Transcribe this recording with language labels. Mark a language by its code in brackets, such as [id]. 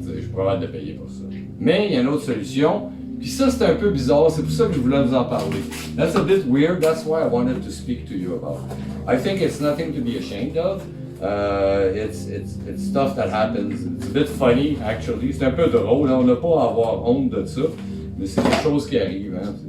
[fr] Je suis pas capable de payer pour ça. Mais il y a une autre solution. Puis ça, c'est un peu bizarre. C'est pour ça que je voulais vous en parler. [en] That's a bit weird. That's why I wanted to speak to you about it. I think it's nothing to be ashamed of. It's stuff that happens. It's a bit funny, actually. [fr] C'est un peu drôle. On n'a pas à avoir honte de ça. Mais c'est des choses qui arrivent. Hein.